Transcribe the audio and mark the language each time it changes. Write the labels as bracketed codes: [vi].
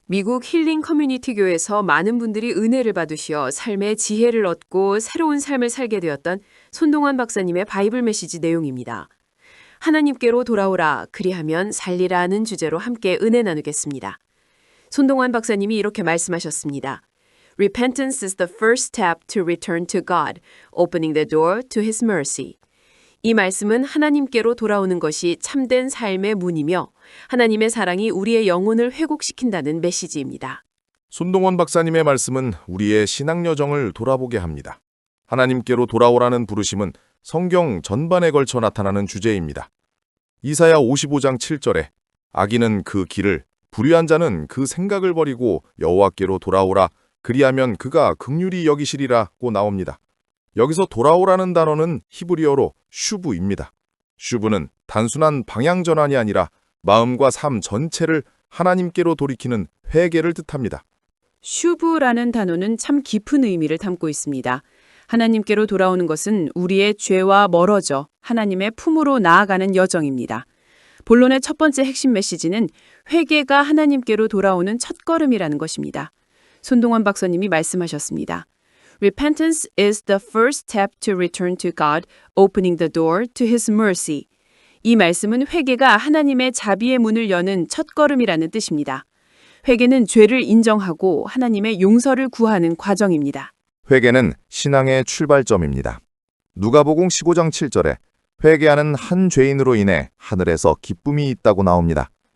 [ko] 미국 힐링 커뮤니티 교회에서 많은 분들이 은혜를 받으시어 삶의 지혜를 얻고 새로운 삶을 살게 되었던 손동환 박사님의 바이블 메시지 내용입니다. 하나님께로 돌아오라, 그리하면 살리라는 주제로 함께 은혜 나누겠습니다. 손동환 박사님이 이렇게 말씀하셨습니다. [en] Repentance is the first step to return to God, opening the door to His mercy. [ko] 이 말씀은 하나님께로 돌아오는 것이 참된 삶의 문이며 하나님의 사랑이 우리의 영혼을 회복시킨다는 메시지입니다. 손동원 박사님의 말씀은 우리의 신앙 여정을 돌아보게 합니다. 하나님께로 돌아오라는 부르심은 성경 전반에 걸쳐 나타나는 주제입니다. 이사야 55장 7절에 악인은 그 길을, 불의한 자는 그 생각을 버리고 여호와께로 돌아오라, 그리하면 그가 긍휼히 여기시리라고 나옵니다. 여기서 돌아오라는 단어는 히브리어로 슈브입니다. 슈브는 단순한 방향 전환이 아니라 마음과 삶 전체를 하나님께로 돌이키는 회개를 뜻합니다. 슈브라는 단어는 참 깊은 의미를 담고 있습니다. 하나님께로 돌아오는 것은 우리의 죄와 멀어져 하나님의 품으로 나아가는 여정입니다. 본론의 첫 번째 핵심 메시지는 회개가 하나님께로 돌아오는 첫걸음이라는 것입니다. 손동환 박사님이 말씀하셨습니다. [en] Repentance is the first step to return to God, opening the door to His mercy. [ko] 이 말씀은 회개가 하나님의 자비의 문을 여는 첫걸음이라는 뜻입니다. 회개는 죄를 인정하고 하나님의 용서를 구하는 과정입니다. 회개는 신앙의 출발점입니다. 누가복음 15장 7절에 회개하는 한 죄인으로 인해 하늘에서 기쁨이 있다고 나옵니다.